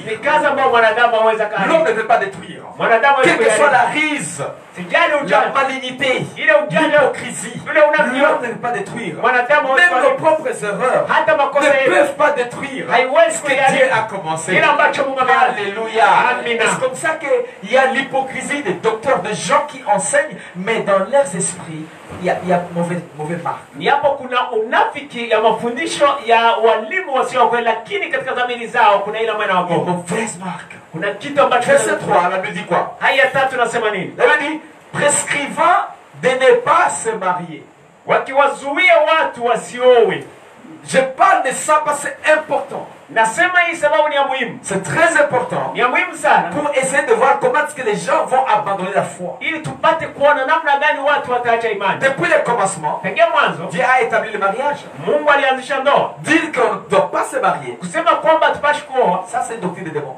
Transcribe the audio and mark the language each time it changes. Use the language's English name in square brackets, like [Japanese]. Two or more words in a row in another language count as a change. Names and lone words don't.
[French] L'homme ne peut pas détruire. Quelle que soit la rise, la malignité, l'hypocrisie, l'homme ne peut pas détruire. Même nos propres erreurs ne peuvent pas détruire ce que Dieu a commencé. Alléluia. C'est comme ça qu'il y a l'hypocrisie des docteurs, de gens qui enseignent, mais dans leurs esprits, il y a mauvais marque. [Swahili] Ya mafundisho ya walimu wasio kweli, lakini katika dhamiri zao kuna ile maana wako. [French] Mauvaise marque. [Swahili] Kuna kitu ambacho [French] verset 3 la Bible dit quoi? [Swahili] Haya 3 nasema nini? [French] La Bible dit prescrivant de ne pas se marier. [Swahili] Wakiwazuia watu wasiowe. [French] Je parle de ça parce que c'est important. C'est très important pour essayer de voir comment est-ce que les gens vont abandonner la foi. Depuis le commencement, Dieu a établi le mariage. Dire qu'on ne doit pas se marier, ça c'est une doctrine de démon.